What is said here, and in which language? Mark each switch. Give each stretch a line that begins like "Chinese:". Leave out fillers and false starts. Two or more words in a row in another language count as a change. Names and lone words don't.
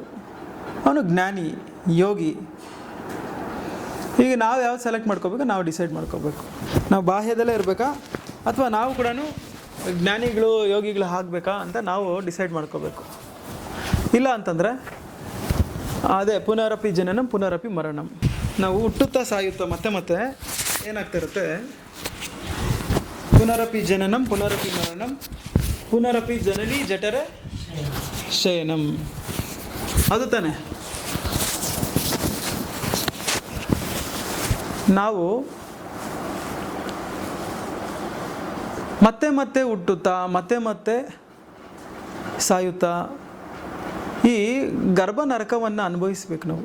Kannada: ಅವನು ಜ್ಞಾನಿ, ಯೋಗಿ. ಈಗ ನಾವು ಯಾವ್ದು ಸೆಲೆಕ್ಟ್ ಮಾಡ್ಕೋಬೇಕು, ನಾವು ಡಿಸೈಡ್ ಮಾಡ್ಕೋಬೇಕು. ನಾವು ಬಾಹ್ಯದಲ್ಲೇ ಇರಬೇಕಾ ಅಥವಾ ನಾವು ಕೂಡ ಜ್ಞಾನಿಗಳು ಯೋಗಿಗಳು ಆಗಬೇಕಾ ಅಂತ ನಾವು ಡಿಸೈಡ್ ಮಾಡ್ಕೋಬೇಕು. ಇಲ್ಲ ಅಂತಂದರೆ ಅದೇ
Sanskrit: ಪುನರಪಿ ಜನನಂ ಪುನರಪಿ ಮರಣಂ.
Kannada: ನಾವು ಹುಟ್ಟುತ್ತಾ ಸಾಯುತ್ತಾ ಮತ್ತೆ ಮತ್ತೆ ಏನಾಗ್ತಾ ಇರುತ್ತೆ,
Sanskrit: ಪುನರಪಿ ಜನನಂ ಪುನರಪಿ ಮರಣಂ ಪುನರಪಿ ಜನನಿ ಜಠರೆ ಶಯನಂ.
Kannada: ಅದು ತಾನೆ. ನಾವು ಮತ್ತೆ ಮತ್ತೆ ಹುಟ್ಟುತ್ತಾ ಮತ್ತೆ ಮತ್ತೆ ಸಾಯುತ್ತಾ ಈ ಗರ್ಭ ನರಕವನ್ನು ಅನುಭವಿಸ್ಬೇಕು ನಾವು.